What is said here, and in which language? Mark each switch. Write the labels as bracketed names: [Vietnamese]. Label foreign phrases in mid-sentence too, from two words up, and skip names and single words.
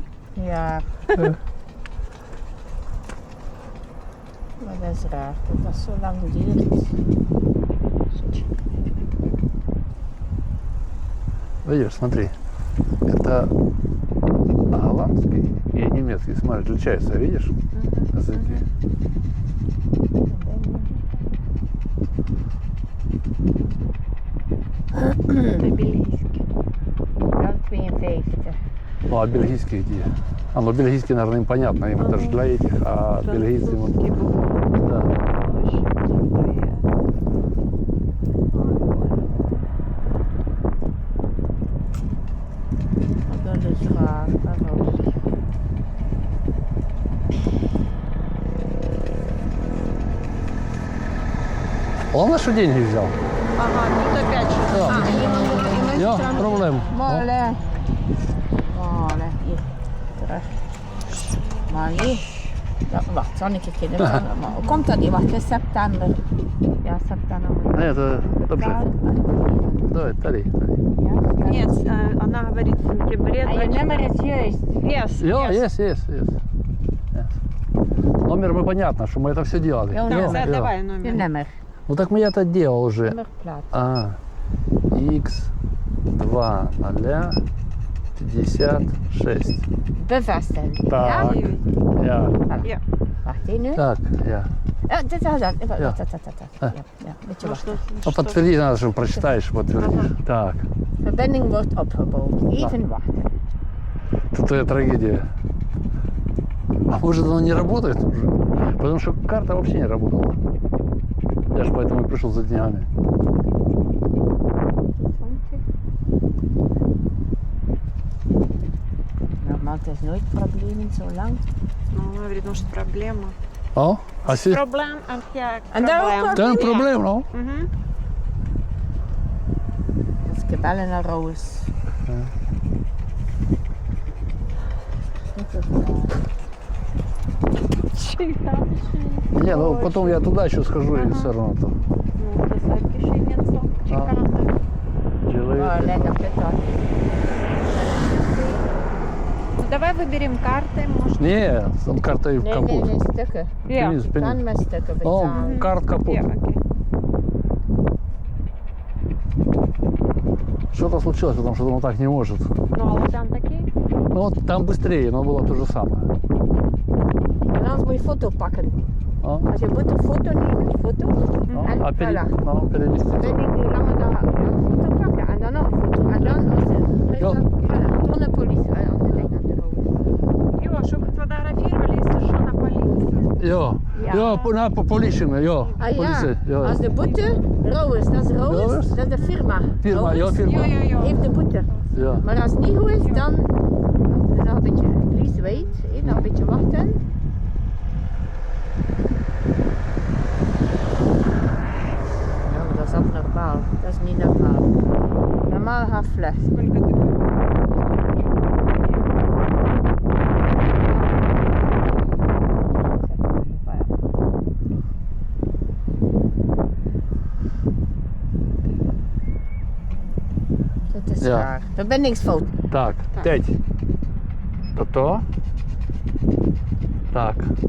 [Dutch] Ja. Maar dat is raar dat dat zo lang duurt. [Russian] Видишь, смотри. Это голландский и немецкий. Смотри, отличаются, видишь? Языки. Это бельгийский. [Dutch] Dan 52. [Russian] Ну, а бельгийский где? А, ну бельгийский, наверное, им понятно. Им это же для этих, а бельгийцы... вот, Французский был. да. Очень крутые. [Dutch] Maar dat is raar. Waarom? [Russian] Главное, что деньги взял. Ага, тут опять что-то. [Dutch] Ja. Ah, iemand Ja, dan- probleem. Molle. Molle. Hier. Terug. Molly. Ja, wacht, zal ik een keer doen. Maar hoe komt dat niet? Wacht, het is september. Ja, september. [Russian] А это, dobrze. Давай, тари. [Dutch] Ja, [Russian] Нет, она говорит в сентябре. [Dutch] En je nummer is juist. [English] Yes, [Dutch] Ja, [English] yes. [Russian] есть. Номер мы понятно, что мы это все делали. [Dutch] Ja, [Russian] Да, [Dutch] Ja, [Russian] давай [Dutch] Je [Russian] номер. [Dutch] nummer. [Russian] Ну так мы это делал уже. [Dutch] Nummerplaat. [Russian] А, X 2 0 56. [Dutch] Bevestiging. Ja? [Russian] Так, я. [Dutch] Ja. Wacht even nu. [Russian] Так, я. [Dutch] Dit was dat. Ja. Ja, beetje wachten. [Russian] Ну, подтверди, надо, чтобы прочитаешь, подтвердишь. Так, [Dutch] Verbinding wordt opgebouwd. Even wachten. [Russian] это твоя трагедия. А может, оно не работает уже? Потому что карта вообще не работала. Я же поэтому и пришел за деньгами. [Dutch] Normaal, het is nooit problemen zo lang. [Russian] Ну, он говорит, может, проблема. О, а си... Проблем, [Dutch] ja, En daar ook [Russian] Да, проблем, ну. Угу. [Dutch] Dus ik bellen naar Roos. [Russian] Не, ну потом я туда еще схожу и все равно там Ну, писать пишеницу. Чеканную. [Dutch] Oh, [Russian] делаю. [Dutch] lekker pittig. [Russian] Ну, давай выберем карты, может. Не, там карта и в [Dutch] Nee, [Russian] капот. [Dutch] nee, stukken. Ja. [Russian] Вниз, вниз. [Dutch] Dan met stukken [Russian] О, [Dutch] betalen. [Russian] карт капот. Ja, окей. Что-то случилось, потому что оно так не может. Ну, а вот там такие? Ну вот там быстрее, но было то же самое. En anders moet je foto pakken. А? [Dutch] Als je moet een foto nemen, foto. [Russian] Ну, [Dutch] En [Russian] а [Dutch] voilà. [Russian] ну, перевести. [Dutch] Verbinding die langer daar een foto pakken en dan nog een foto. En dan als je Ja. voilà, door de politie. Als je denkt aan de rood. [Russian] Йо, чтобы фотографировали, если что, на полицию. [Dutch] Ja, Ja. ja, [Russian] на полиция, [Dutch] ja. Ah Politie, ja, als de boete, Roos, dat is Roos, Roos? dat is de firma. Firma, ja, Roos firma. heeft de boete. Ja. Maar als het niet goed is, dan nog een beetje, [English] please wait, [Dutch] nog een beetje wachten. Ja, dat is abnormaal, dat is niet normaal. Normaal gaat vlug. [Russian] Сколько ты тут? [Dutch] Dat is Ja. raar. Verbindingsfout. [Russian] Так, 5. То-то. Так.